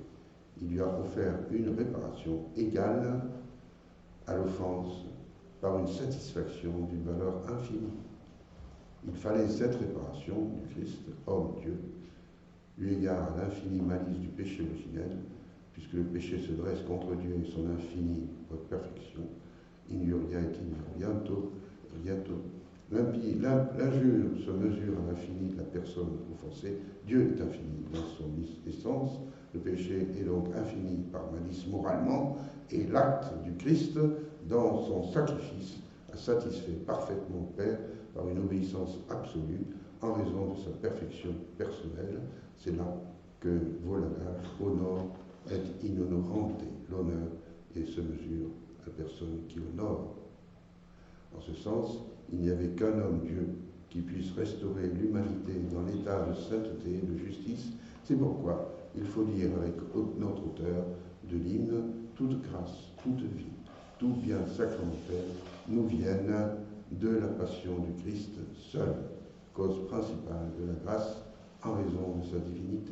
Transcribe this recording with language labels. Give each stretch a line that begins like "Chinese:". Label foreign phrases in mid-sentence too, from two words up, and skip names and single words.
French: Il lui a offert une réparation égale à l'offense par une satisfaction d'une valeur infinie. Il fallait cette réparation du Christ, homme-Dieu, eu égard à l'infinie malice du péché originel, puisque le péché se dresse contre Dieu et son infinie perfection.
Latin: Injuria et injurianto,
French: l'injure se mesure à l'infini de la personne offensée. Dieu est infini dans son essence. Le péché est donc infini par malice moralement, et l'acte du Christ, dans son sacrifice, a satisfait parfaitement le Père par une obéissance absolue en raison de sa perfection personnelle. C'est là que vaut l'adage
Latin: honor et in honorante.
French: L'honneur et se mesure à la personne qui honore. En ce sens, il n'y avait qu'un homme Dieu qui puisse restaurer l'humanité dans l'état de sainteté et de justice. C'est pourquoi il faut dire avec notre auteur de l'hymne, toute grâce, toute vie, tout bien sacramentel nous viennent de la passion du Christ seul, cause principale de la grâce en raison de sa divinité.